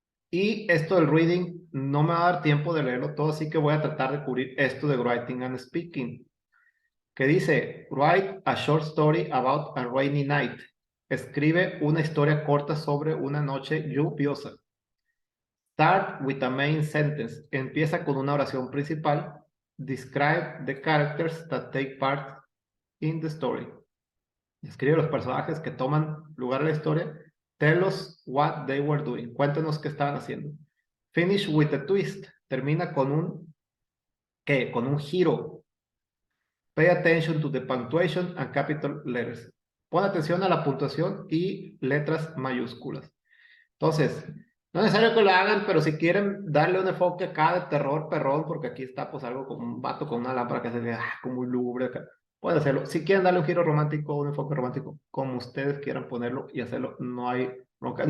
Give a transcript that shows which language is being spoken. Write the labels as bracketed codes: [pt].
[es] Y esto del reading no me va a dar tiempo de leerlo todo, así que voy a tratar de cubrir esto de [en] writing and speaking, [es] que dice, [en] write a short story about a rainy night. [es] Escribe una historia corta sobre una noche lluviosa. [en] Start with a main sentence. [es] Empieza con una oración principal. [en] Describe the characters that take part in the story. [es] Escribe los personajes que toman lugar en la historia. [en] Tell us what they were doing. [es] Cuéntanos qué estaban haciendo. [en] Finish with a twist. [es] Termina con un ¿qué? Con un giro. [en] Pay attention to the punctuation and capital letters. [es] Pon atención a la puntuación y letras mayúsculas. Entonces, no es necesario que lo hagan, pero si quieren darle un enfoque acá de terror, perrón, porque aquí está pues algo como un vato con una lámpara que se ve como muy lúgubre acá. Pueden hacerlo. Si quieren darle un giro romántico, un enfoque romántico, como ustedes quieran ponerlo y hacerlo, no hay bronca.